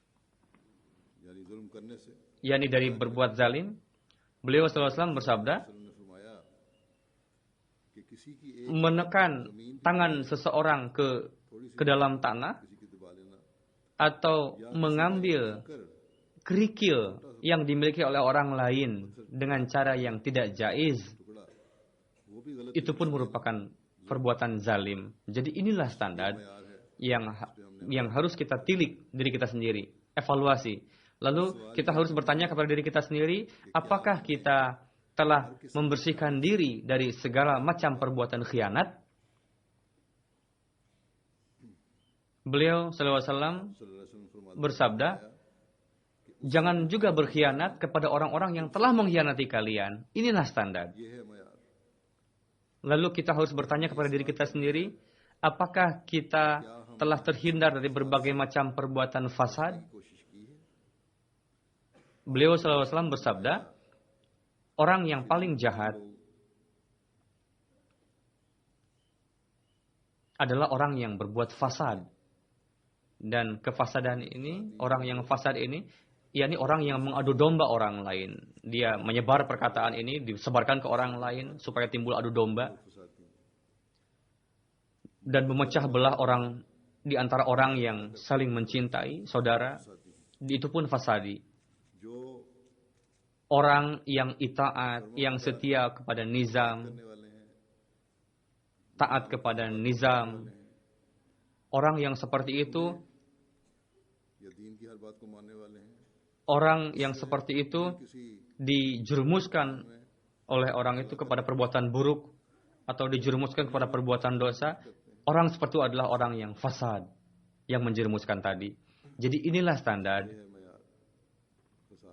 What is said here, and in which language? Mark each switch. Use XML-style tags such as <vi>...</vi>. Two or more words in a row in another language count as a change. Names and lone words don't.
<ur>یعنی ظلم کرنے سے</ur> <id>yakni dari berbuat zalim? Beliau SAW bersabda,</id> <ur>نے فرمایا کہ کسی کی ایک</ur> <id>menekan tangan seseorang ke dalam tanah</id> <ur>کسی کی دبا لینا</ur> <id>atau mengambil</id> <ur>کر</ur> <id>kerikil yang dimiliki oleh orang lain dengan cara yang tidak jaiz,</id> <ur>ٹکڑا وہ بھی غلط</ur> <id>itu pun merupakan perbuatan zalim. Jadi inilah standar</id> <ur>یار ہے.</ur> <id>yang harus kita tilik diri kita sendiri, evaluasi. Lalu kita harus bertanya kepada diri kita sendiri, apakah kita telah membersihkan diri dari segala macam perbuatan khianat? Beliau SAW</id> <ar>صلی اللہ علیہ وسلم</ar> <ur>فرماتے</ur> <id>bersabda, jangan juga berkhianat kepada orang-orang yang telah mengkhianati kalian. Inilah standar.</id> <ur>ہیں، یہ ہے معیار.</ur> <id>Lalu kita harus bertanya kepada diri kita sendiri, apakah kita telah terhindar dari berbagai macam perbuatan fasad?</id> <ur>کوشش کی ہے</ur> <id>Beliau SAW bersabda, orang yang paling jahat adalah orang yang berbuat fasad. Dan kefasadan ini, orang yang fasad ini, yakni orang yang mengadu domba orang lain. Dia menyebar perkataan ini, disebarkan ke orang lain supaya timbul adu domba. Dan memecah belah orang di antara orang yang saling mencintai, saudara. Itu pun fasadi.</id> <ur>جو</ur> <id>Orang yang itaat, yang setia kepada nizam,</id> <ur>کرنے والے ہیں</ur> <id>taat kepada nizam. Orang yang seperti itu,</id> <ur>یا دین کی ہر بات کو ماننے والے ہیں</ur> <id>orang yang seperti itu</id> <ur>کسی</ur> <id>dijerumuskan oleh orang itu kepada perbuatan buruk atau dijerumuskan kepada perbuatan dosa. Orang seperti itu adalah orang yang fasad, yang menjerumuskan tadi. Jadi inilah standar</id> <ur>ہے معیار فساد</ur>